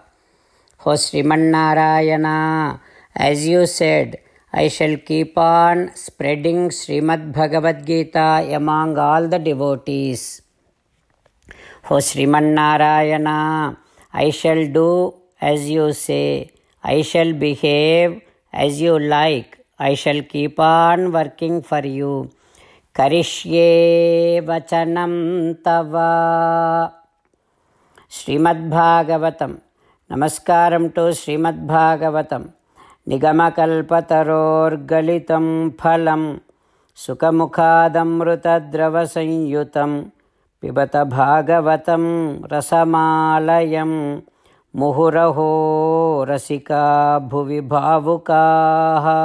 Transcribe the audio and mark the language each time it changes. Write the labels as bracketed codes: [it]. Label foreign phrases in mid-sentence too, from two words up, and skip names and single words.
[en] O Srimannarayana, as you said, I shall keep on spreading Srimad Bhagavad Gita among all the devotees. O Srimannarayana, I shall do as you say. I shall behave as you like. I shall keep on working for you. [sa] करिष्ये वचनं तव. [te] శ్రీమద్భాగవతం. నమస్కారం టు శ్రీమద్భాగవతం. [sa] నిగమకల్పతరోర్గలితం ఫలం సుఖముఖాదమృతద్రవసంయుతం పిబత భాగవతం రసమాలయం ముహురహో రసికా భువి భావుకాః.